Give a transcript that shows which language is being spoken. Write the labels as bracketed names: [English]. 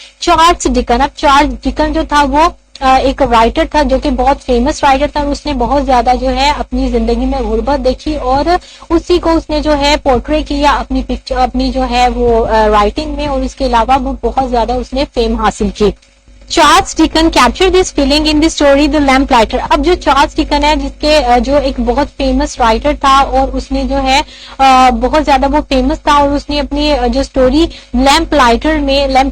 [Urdu] Charles Deccan, اب Charles Deccan جو تھا وہ ایک رائٹر تھا جو کہ بہت فیمس رائٹر تھا، اور اس نے بہت زیادہ جو ہے اپنی زندگی میں غربت دیکھی اور اسی کو اس نے جو ہے پورٹری کیا اپنی پکچر، اپنی جو ہے وہ رائٹنگ میں، اور اس کے علاوہ وہ بہت زیادہ اس نے فیم حاصل کی. [English] Charles Dickens capture this feeling in the story the lamp lighter. [Urdu] اب جو چارلس ڈکن ہے جس کے جو ایک بہت فیمس رائٹر تھا اور اس نے جو ہے بہت زیادہ وہ فیمس تھا، اور اس نے اپنی جو اسٹوری لیمپ لائٹرز میں ان